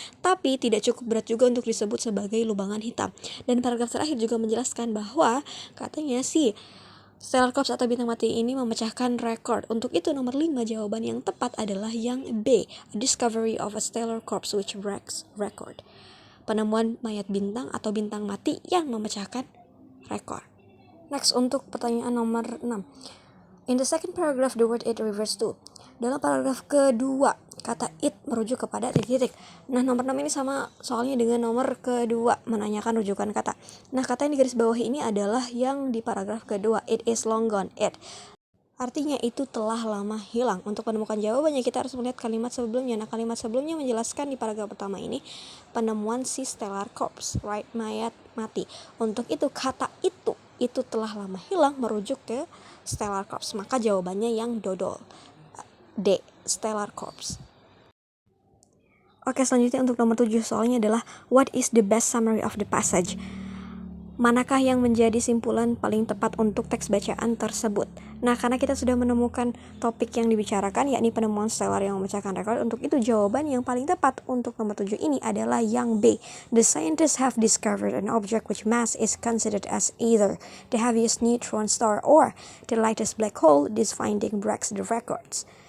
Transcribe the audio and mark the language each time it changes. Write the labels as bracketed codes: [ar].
[id] Tapi tidak cukup berat juga untuk disebut sebagai lubangan hitam. Dan paragraf terakhir juga menjelaskan bahwa katanya sih stellar corpse atau bintang mati ini memecahkan rekor. Untuk itu nomor 5 jawaban yang tepat adalah yang B, a discovery of a stellar corpse which breaks record. Penemuan mayat bintang atau bintang mati yang memecahkan rekor. Next, untuk pertanyaan nomor 6. [en] In the second paragraph, the word it refers to. [id] Dalam paragraf kedua, kata it merujuk kepada titik-titik. Nah, nomor 6 ini sama soalnya dengan nomor kedua, menanyakan rujukan kata. Nah, kata yang digaris bawahi ini adalah yang di paragraf kedua, it is long gone, it. Artinya itu telah lama hilang. Untuk menemukan jawabannya kita harus melihat kalimat sebelumnya. Nah, kalimat sebelumnya menjelaskan di paragraf pertama ini penemuan si stellar corpse, right, mayat mati. Untuk itu kata itu telah lama hilang merujuk ke stellar corpse. Maka jawabannya yang dodol. D, stellar corpse. Oke, selanjutnya untuk nomor 7 soalnya adalah what is the best summary of the passage? Manakah yang menjadi simpulan paling tepat untuk teks bacaan tersebut? Nah, karena kita sudah menemukan topik yang dibicarakan, yakni penemuan stellar yang memecahkan rekor, untuk itu jawaban yang paling tepat untuk nomor 7 ini adalah yang B. [en] The scientists have discovered an object which mass is considered as either the heaviest neutron star or the lightest black hole. This finding breaks the records.